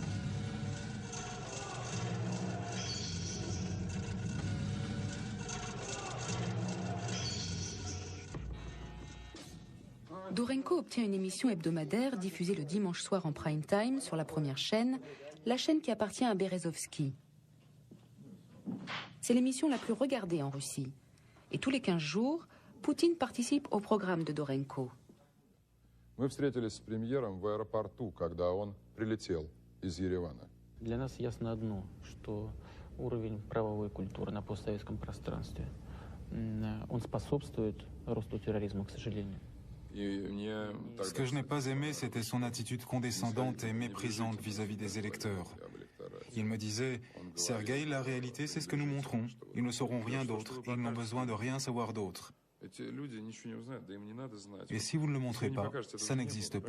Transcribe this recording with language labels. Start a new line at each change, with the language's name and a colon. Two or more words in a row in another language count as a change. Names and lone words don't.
French: Dourenko obtient une émission hebdomadaire diffusée le dimanche soir en
English: prime time
French: sur la première chaîne, la chaîne qui appartient à Berezovski. C'est l'émission la plus regardée en Russie. Et tous les 15 jours, Poutine participe au programme de Dourenko.
Russian: Мы встретились с премьером в аэропорту, когда он прилетел из Еревана. Для нас ясно одно, что уровень правовой культуры на постсоветском пространстве, он способствует росту терроризма, к сожалению.
French: Ce que je n'ai pas aimé, c'était son attitude condescendante et méprisante vis-à-vis des électeurs. Il me disait, « Sergueï, la réalité, c'est ce que nous montrons. Ils ne sauront rien d'autre. Ils n'ont besoin de rien savoir d'autre. Et si vous ne le montrez pas, ça n'existe pas.